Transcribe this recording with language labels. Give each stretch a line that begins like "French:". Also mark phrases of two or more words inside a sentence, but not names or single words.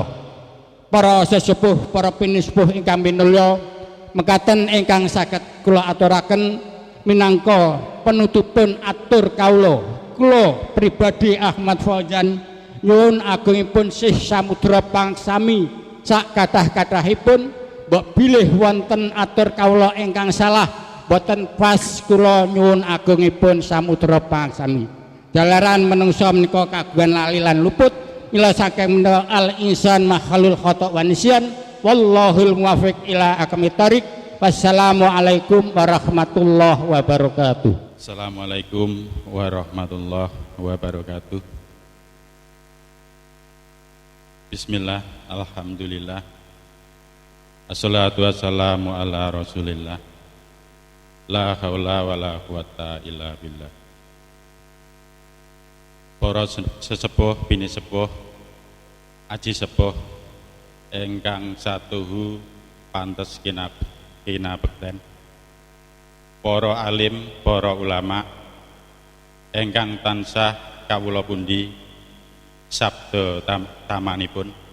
Javanese: Para sesepuh, para pinisepuh ingkang minulya mekaten ingkang saged kula aturaken minangka penutupun atur kula pribadi Ahmad Fauzan nyuwun agungipun Syekh Samudra Pangsami sak kathah-kathahipun mbok bilih wonten atur kawula ingkang salah boten pas kula nyuwun agungipun Samudra Pangsami. Jalaran menungsa menika kagungan lali lan luput mila saking menika
Arabic: الإنسان محل الخطأ والنسيان والله الموفق إلى أقوم الطريق. والسلام عليكم ورحمة الله وبركاته. السلام عليكم ورحمة الله وبركاته. بسم الله، الحمد لله، الصلاة والسلام على رسول الله، لا حول ولا قوة إلا بالله.
Javanese: Para sesepuh bini sepuh aji sepuh ingkang satuhu pantes kinabekten, para alim, para ulama ingkang tansah kawula pundi sabda tamanipun